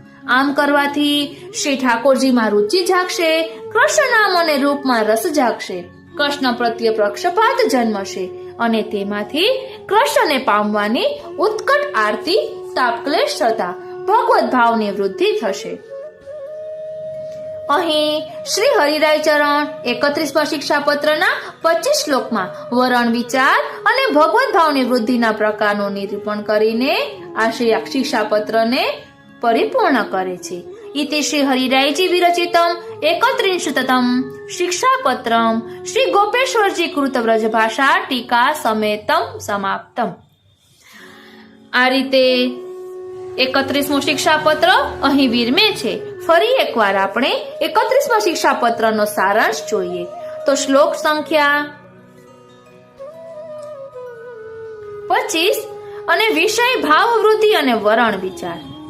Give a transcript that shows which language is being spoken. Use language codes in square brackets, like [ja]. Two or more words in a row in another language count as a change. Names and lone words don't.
[gu] આમ કરવાથી શ્રી ઠાકોરજીમાં રુચિ જાગશે, કૃષ્ણ નામ અને રૂપમાં રસ જાગશે, કૃષ્ણ પ્રત્યે પક્ષપાત જન્મશે અને તેમાંથી કૃષ્ણને પામવાની ઉત્કટ આરતી તાપક્લેશ થતા ભગવત ભાવની વૃદ્ધિ થશે. અહીં શ્રી હરિરાય ચરણ 31મા શિક્ષાપત્રના 25 શ્લોકમાં વરણ વિચાર અને ભગવત ભાવની વૃદ્ધિના પ્રકારનું નિરૂપણ કરીને આ શ્રી શિક્ષાપત્રને પરિપૂર્ણ કરે છે. [sa] इति श्री हरिरायजी विरचितम 31तम शिक्षापत्रम श्री गोपेश्वरजी कृत व्रज भाषा टीका समेतम समाप्तम. [gu] આ રીતે 31મો શિક્ષાપત્ર અહીં વિરમે છે. ફરી એકવાર આપણે 31મા શિક્ષાપત્રનો સારાંશ જોઈએ તો શ્લોક સંખ્યા 25 અને વિષય ભાવ વૃદ્ધિ અને વરણ વિચાર.